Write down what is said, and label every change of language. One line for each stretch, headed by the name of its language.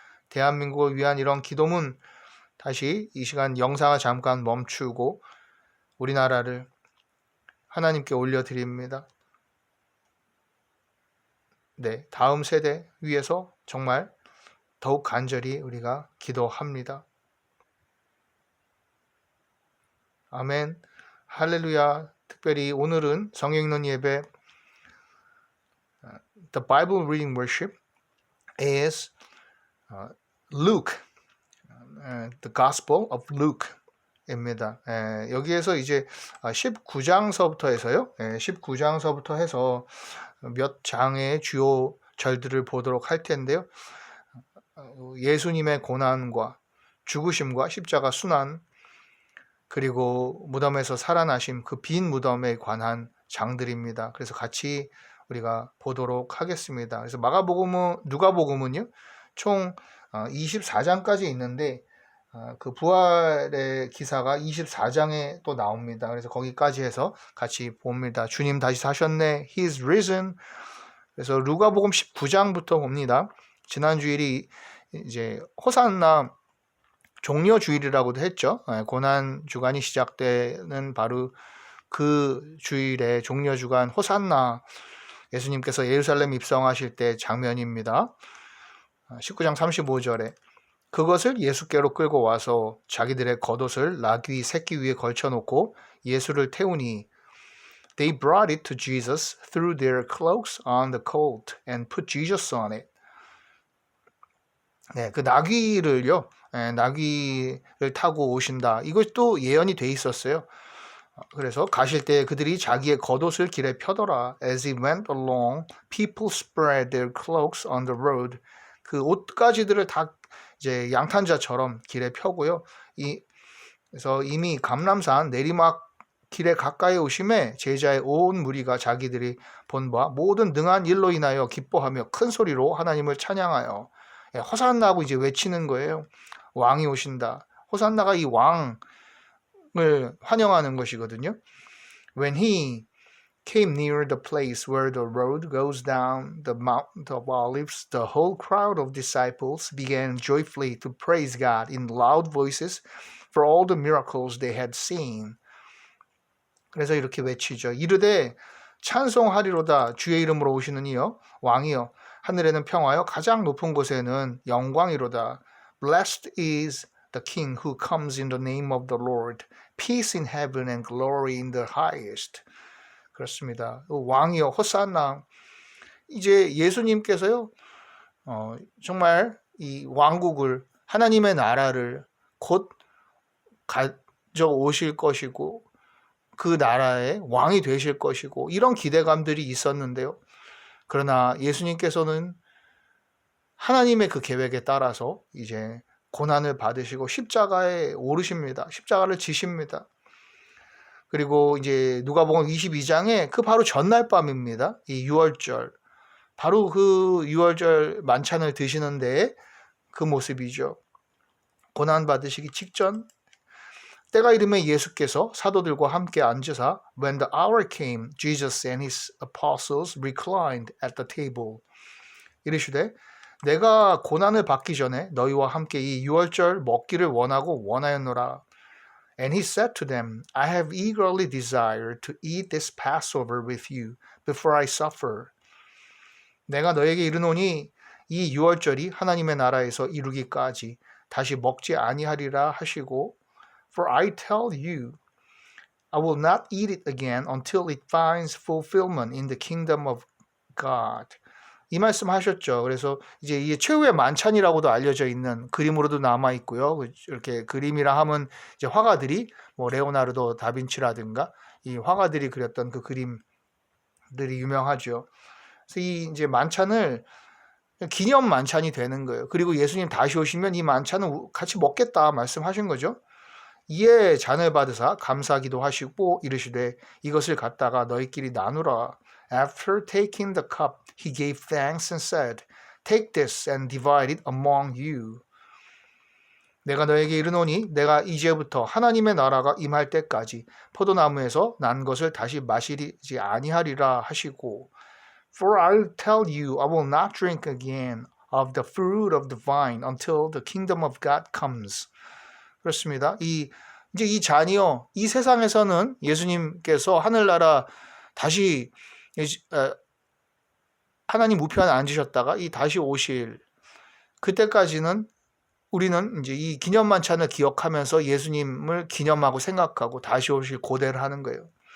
Korean: 대한민국을 위한 이런 기도문 다시 이 시간 영상을 잠깐 멈추고 우리나라를 하나님께 올려드립니다. 네, 다음 세대 위해서 정말 더욱 간절히 우리가 기도합니다. 아멘, 할렐루야. 특별히 오늘은 성경 읽는 예배
English: The Bible Reading Worship is Luke, The Gospel of Luke입니다.
Korean: 여기에서 이제 19장서부터 해서요. 19장서부터 해서 몇 장의 주요 절들을 보도록 할 텐데요. 예수님의 고난과 죽으심과 십자가 순환 그리고 무덤에서 살아나심 그 빈 무덤에 관한 장들입니다. 그래서 같이 우리가 보도록 하겠습니다. 그래서 마가복음은 누가복음은요. 총 24장까지 있는데 그 부활의 기사가 24장에 또 나옵니다. 그래서 거기까지 해서 같이 봅니다. 주님 다시 사셨네.
English: He is risen.
Korean: 그래서 누가복음 19장부터 봅니다. 지난 주일이 이제 호산나 종려 주일이라고도 했죠. 고난 주간이 시작되는 바로 그 주일에 종려 주간 호산나 예수님께서 예루살렘 입성하실 때 장면입니다. 19장 35절에 그것을 예수께로 끌고 와서 자기들의 겉옷을 나귀 새끼 위에 걸쳐놓고 예수를 태우니
English: They brought it to Jesus, threw their cloaks on the colt and put Jesus on it.
Korean: 네, 그 나귀를요, 나귀를 타고 오신다. 이것도 예언이 돼 있었어요. 그래서 가실 때 그들이 자기의 겉옷을 길에 펴더라.
English: As he went along, people spread their cloaks on the road.
Korean: 그 옷가지들을 다 이제 양탄자처럼 길에 펴고요. 그래서 이미 감람산 내리막 길에 가까이 오심에 제자의 온 무리가 자기들이 본 바 모든 능한 일로 인하여 기뻐하며 큰 소리로 하나님을 찬양하여 호산나하고 이제 외치는 거예요. 왕이 오신다. 호산나가 이 왕을 환영하는 것이거든요.
English: When he came near the place where the road goes down the Mount of Olives, the whole crowd of disciples began joyfully to praise God in loud voices for all the miracles they had seen.
Korean: 그래서 이렇게 외치죠. 이르되 찬송하리로다 주의 이름으로 오시는 이여 왕이여 하늘에는 평화요 가장 높은 곳에는 영광이로다.
English: Blessed is the king who comes in the name of the Lord. Peace in heaven and glory in the highest.
Korean: 그렇습니다. 왕이여 호산나. 이제 예수님께서요 정말 이 왕국을 하나님의 나라를 곧 가져오실 것이고 그 나라의 왕이 되실 것이고 이런 기대감들이 있었는데요. 그러나 예수님께서는 하나님의 그 계획에 따라서 이제 고난을 받으시고 십자가에 오르십니다. 십자가를 지십니다. 그리고 이제 누가복음 22장에 그 바로 전날 밤입니다. 이 유월절. 바로 그 유월절 만찬을 드시는데 그 모습이죠. 고난 받으시기 직전 때가 이르매 예수께서 사도들과 함께 앉으사
English: When the hour came, Jesus and his apostles reclined at the table.
Korean: 이르시되 내가 고난을 받기 전에 너희와 함께 이 유월절 먹기를 원하였노라.
English: And he said to them, I have eagerly desired to eat this Passover with you before I suffer.
Korean: 내가 너에게 이르노니 이 유월절이 하나님의 나라에서 이루기까지 다시 먹지 아니하리라 하시고
English: For I tell you, I will not eat it again until it finds fulfillment in the kingdom of God.
Korean: 이 말씀 하셨죠. 그래서 이제 이게 최후의 만찬이라고도 알려져 있는 그림으로도 남아 있고요. 이렇게 그림이라 하면 이제 화가들이 뭐 레오나르도 다빈치라든가 이 화가들이 그렸던 그 그림들이 유명하죠. 그래서 이 이제 만찬을 기념 만찬이 되는 거예요. 그리고 예수님 다시 오시면 이 만찬은 같이 먹겠다 말씀하신 거죠. 이에 잔을 받으사 감사기도 하시고 이르시되 이것을 갖다가 너희끼리 나누라.
English: After taking the cup, he gave thanks and said, Take this and divide it among you.
Korean: 내가 너에게 이르노니 내가 이제부터 하나님의 나라가 임할 때까지 포도나무에서 난 것을 다시 마시지 아니하리라 하시고
English: For I'll tell you, I will not drink again of the fruit of the vine until the kingdom of God comes.
Korean: 그렇습니다. 이제 이 잔이요, 이 세상에서는 예수님께서 하늘나라 다시 하나님 우편에 앉으셨다가 이 다시 오실 그때까지는 우리는 이제 이 기념 만찬을 기억하면서 예수님을 기념하고 생각하고 다시 오실 고대를 하는 거예요.